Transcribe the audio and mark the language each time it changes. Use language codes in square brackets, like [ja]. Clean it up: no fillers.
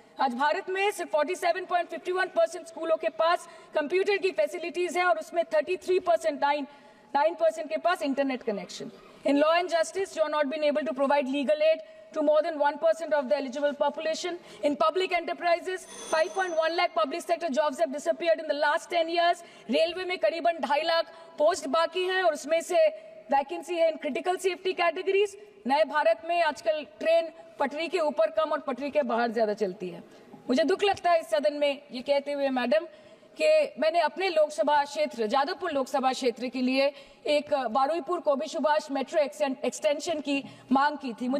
[hi] आज भारत में सिर्फ 47.51% स्कूलों के पास कंप्यूटर की फैसिलिटीज है और उसमें 33% 9% के पास internet connection. [en] In law and justice, you are not been able to provide legal aid to more than 1% of the eligible population. In public enterprises, 5.1 lakh public sector jobs have disappeared in the last 10 years. [hi] Railway में करीबन 2.5 lakh post बाकी हैं और उसमें से vacancy है [en] In critical safety categories. [hi] नए भारत में आजकल ट्रेन पटरी के ऊपर कम और पटरी के बाहर ज्यादा चलती है। मुझे दुख लगता है इस सदन में ये कहते हुए मैडम कि मैंने अपने लोकसभा क्षेत्र जादवपुर लोकसभा क्षेत्र के लिए एक बारुईपुर कोबी सुभाष मेट्रो एक्सटेंशन की मांग की थी।